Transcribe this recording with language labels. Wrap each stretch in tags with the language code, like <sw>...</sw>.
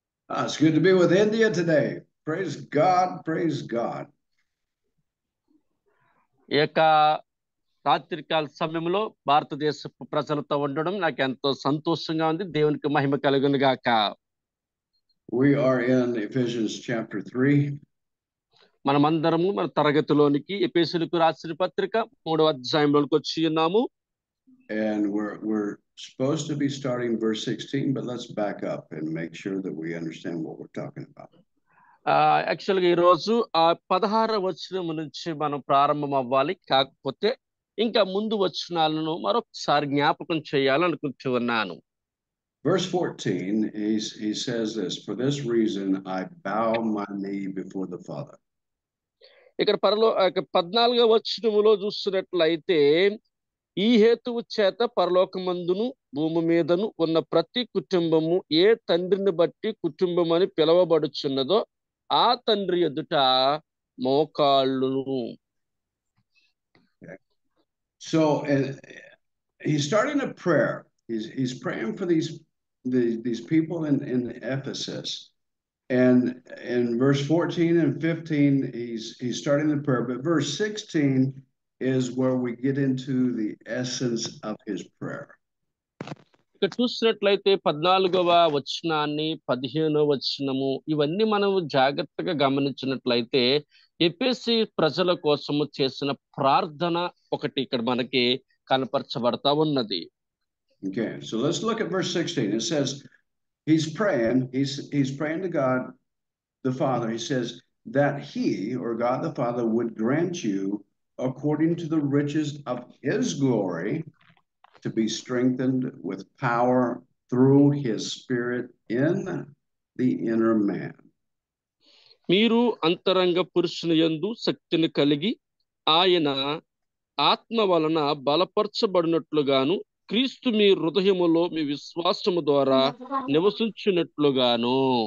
<en>It's good to be with India today. Praise God, praise God.</en> <te>ఈ యొక్క రాత్రికాల సమయంలో భారతదేశ ప్రజలతో ఉండడం నాకు ఎంతో సంతోషంగా ఉంది. దేవునికి మహిమ కలుగును గాక.</te> <en>We are in Ephesians chapter 3.</en> <te>మనమందరము మన తరగతిలోనికి ఎఫెసీయులకు రాసిన పత్రిక 3వ అధ్యాయంలోకి వచ్చి ఉన్నాము.</te> <en>And we're supposed to be starting verse 16, but let's back up and make sure that we understand what we're talking about.</en> <te>యాక్చువల్గా ఈరోజు 16వ వచనం నుంచి మనం ప్రారంభం అవ్వాలి. కాకపోతే ఇంకా ముందు వచనాలను మరొకసారి జ్ఞాపకం చేయాలనుకుంటూ ఉన్నాను.</te> <en>Verse 14, he says this, for this reason I bow my knee before the Father.</en> <te>ఇక్కడ 14వ వచనములో చూస్తున్నట్లయితే ఈ హేతువు చేత పరలోకమందును భూమి మీదను ఉన్న ప్రతి కుటుంబము ఏ తండ్రిని బట్టి కుటుంబం అని పిలవబడుచున్నదో ఆ తండ్రి ఎదుట మోకాళ్ళును.</te> <en>So he's starting a prayer. He's praying for these people in Ephesus. And in verse 14 and 15, he's starting the prayer. But verse 16 is where we get into the essence of his prayer.</en> <te>ఇక్కడ చూసినట్లయితే 14వ వచనాన్ని 15వ వచనము ఇవన్నీ మనం జాగ్రత్తగా గమనించినట్లయితే ఎఫెసీ ప్రజల కోసము చేసిన ప్రార్థన ఒకటి ఇక్కడ మనకి కనపరచబడతా ఉన్నది.</te> <en>Okay, so let's look at verse 16. It says he's praying to God the Father. He says that he, or God the Father, would grant you according to the riches of his glory to be strengthened with power through his spirit in the inner man.</en> <te>మీరు అంతరంగ పురుషుని యందు శక్తిని కలిగి ఆయన ఆత్మ వలన బలపరచబడినట్లుగాను క్రీస్తు మీ హృదయములో మీ విశ్వాసము ద్వారా నివసించినట్లుగాను.</te>